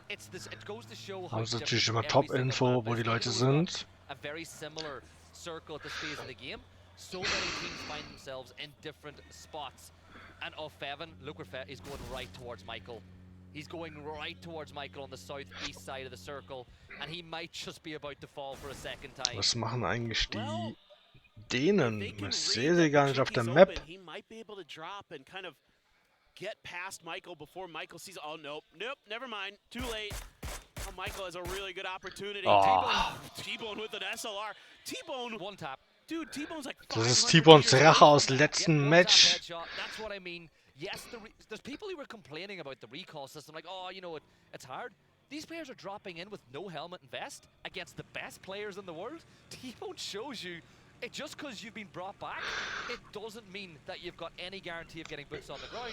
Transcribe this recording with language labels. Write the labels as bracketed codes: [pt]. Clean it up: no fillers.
[de] Das ist natürlich immer Top-Info, wo die Leute sind. [en] So many teams find themselves in different spots. And Fevin, look where Fevin is going right towards Michael. He's going right towards Michael on the southeast side of the circle, and he might just be about to fall for a second time. [de] Was machen eigentlich die Dänen? Ich sehe sie gar nicht auf der Map. [en] He might be able to drop and kind of get past Michael before Michael sees. Oh nope, never mind. Too late. Oh, Michael has a really good opportunity. Oh. T-Bone with an SLR. T-Bone. One tap. Dude, T-Bone's like [de] Das ist T-Bones Rache aus dem letzten Match. [en] That's what I mean. Yes, there's people who were complaining about the recall system, like, oh, you know, it's hard. These players are dropping in with no helmet and vest against the best players in the world. T-Bone shows you, just because you've been brought back, it doesn't mean that you've got any guarantee of getting boots on the ground.